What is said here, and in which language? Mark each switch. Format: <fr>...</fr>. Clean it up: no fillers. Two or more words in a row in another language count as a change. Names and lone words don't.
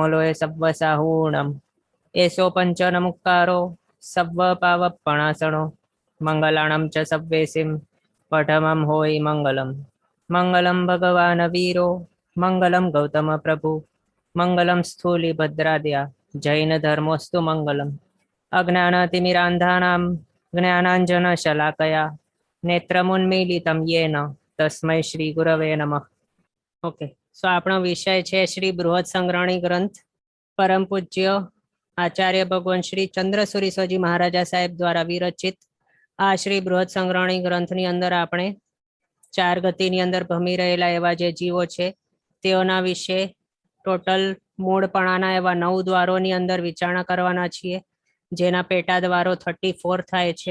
<pra>लोय सव्वसाहूणम् एषो पञ्चनमुक्कारो सव्वपावपणासनो मङ्गलाणं च सव्वेसिं पठमं होयि मङ्गलम्</pra> <sa>मङ्गलं भगवान् वीरो मङ्गलं गौतम प्रभु मङ्गलं स्थूलिभद्राद्या जैनधर्मोऽस्तु मङ्गलम् अज्ञानतिमिरान्धानां ज्ञानाञ्जनशलाकया नेत्रमुन्मीलितं येन तस्मै श्री गुरवे नमः।</sa> <en>okay, so</en> <gu>આપણો વિષય છે શ્રી બૃહદ સંગ્રહણી ગ્રંથ પરમ પૂજ્ય આચાર્ય ભગવાન શ્રી ચંદ્રસુરી સ્વજી મહારાજા સાહેબ દ્વારા વિરચિત આ શ્રી બૃહદ સંગ્રહણી ગ્રંથની અંદર આપણે ચાર ગતિની અંદર ભમી રહેલા એવા જે જીવો છે તેઓના વિશે ટોટલ મૂળપણાના એવા 9 દ્વારોની અંદર વિચારણા કરવાના છીએ, જેના પેટા દ્વારો 34 થાય છે.</gu>